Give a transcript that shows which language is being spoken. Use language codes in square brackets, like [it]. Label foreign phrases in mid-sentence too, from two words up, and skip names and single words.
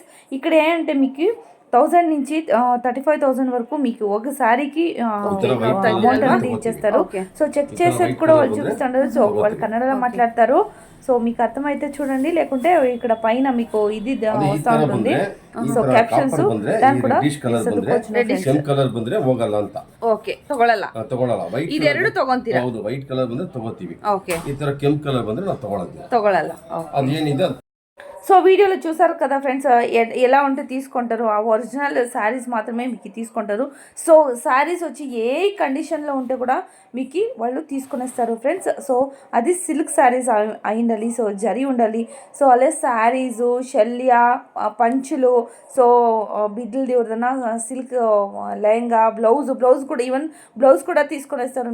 [te] ఇక్కడ ఏంటంటే మీకు 1000 నుంచి 35,000 వరకు మీకు ఒక శారీకి అమౌంట్ అనేది ఇచ్చేస్తారు. సో చెక్ చేసేది కూడా వాళ్ళు చూపిస్తుంటారు. సో వాళ్ళు కన్నడలో మాట్లాడతారు. సో మీకు అర్థమైతే చూడండి, లేకుంటే ఇక్కడ పైన మీకు ఇది వస్తూ ఉంటుంది. [kn] ಸೊ ಕ್ಯಾಪ್ಷನ್ಸ್ ನಾನು ಕೂಡ ಕೆಂಪು ಕಲರ್ ಬಂದ್ರೆ ಹೋಗಲ್ಲ ಅಂತ. ಓಕೆ, ತಗೊಳ್ಳಲ್ಲ. ವೈಟ್ ಇದೆರಡು ತಗೊಂತೀರಾ? ಹೌದು, ವೈಟ್ ಕಲರ್ ಬಂದ್ರೆ ತಗೋತೀವಿ. ಓಕೆ, ಈ ತರ ಕೆಂಪು ಕಲರ್ ಬಂದ್ರೆ ನಾವು ತಗೊಳ್ಳಲ್ಲ. ಅದೇನಿದೆ. [te] సో వీడియోలో చూసారు కదా ఫ్రెండ్స్, ఎలా ఉంటే తీసుకుంటారు. ఆ ఒరిజినల్ శారీస్ మాత్రమే మీకు తీసుకుంటారు. సో శారీస్ వచ్చి ఏ కండిషన్లో ఉంటే కూడా మీకు వాళ్ళు తీసుకునేస్తారు ఫ్రెండ్స్. సో అది సిల్క్ శారీస్ అయి ఉండాలి, సో జరీ ఉండాలి. సో అలాగే శారీసు, షల్యా, పంచులు, సో బిడ్డలది ఎవరిదైనా సిల్క్ లెహంగా, బ్లౌజ్ కూడా, ఈవెన్ బ్లౌజ్ కూడా తీసుకునేస్తారు.